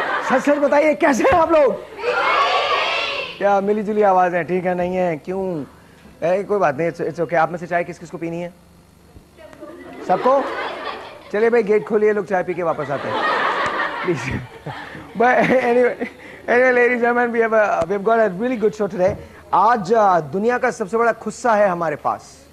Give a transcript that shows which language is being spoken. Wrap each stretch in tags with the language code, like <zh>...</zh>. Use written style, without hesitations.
<hi>सच सच बताइए, कैसे हैं आप लोग? क्या मिली जुली आवाज है? ठीक है, नहीं है? क्यों? कोई बात नहीं,</hi> <en>It's okay.</en> <hi>आप में से चाय किस किस को पीनी है? सबको? चलिए भाई, गेट खोलिए, लोग चाय पी के वापस आते हैं please.</hi> <en>But anyway, ladies and gentlemen, we've got a really good show today.</en> <hi>आज दुनिया का सबसे बड़ा खुस्सा है हमारे पास.</hi>